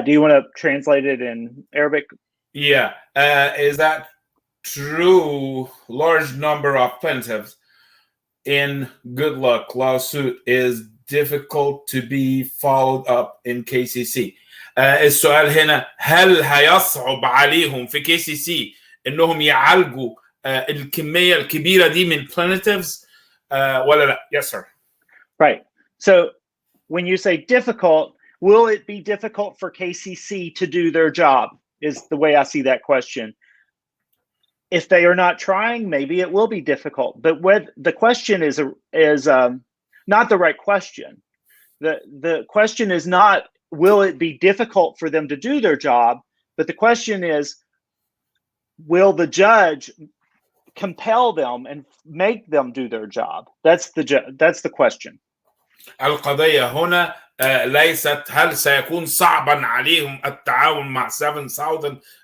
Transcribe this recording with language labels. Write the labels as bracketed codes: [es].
[en] Do you want to translate it in Arabic? Yeah. Is that true? Large number of plaintiffs in good luck lawsuit is difficult to be followed up in KCC. [ar] السؤال هنا هل هيصعب عليهم في KCC انهم يعالجوا الكمية الكبيرة دي من plaintiffs ولا لا؟ [en] Yes sir. Right. So when you say difficult, will it be difficult for KCC to do their job is the way I see that question. If they are not trying, maybe it will be difficult. But the question is not the right question. The question is not, will it be difficult for them to do their job? But the question is, will the judge compel them and make them do their job? That's the question. [ar] القضية هنا ليست هل سيكون صعبا عليهم التعاون مع 7,000.